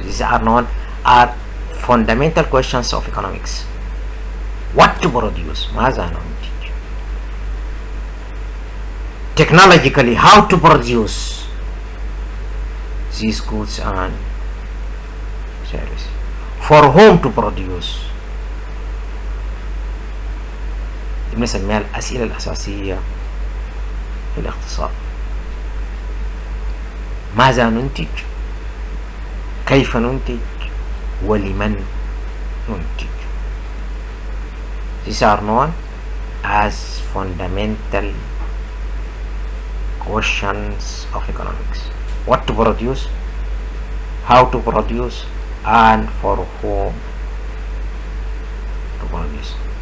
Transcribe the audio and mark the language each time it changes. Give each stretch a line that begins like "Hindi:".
English: These are known as fundamental questions of economics. What to produce,
Arabic: ماذا ننتج.
English: Technologically, how to produce these goods and services. For whom to produce.
Arabic: دي بنسميها الأسئلة الأساسية في الاقتصاد. ماذا ننتج، كيف ننتج، ولمن ننتج.
English: These are known as fundamental questions of economics. What to produce, how to produce, and for whom to produce.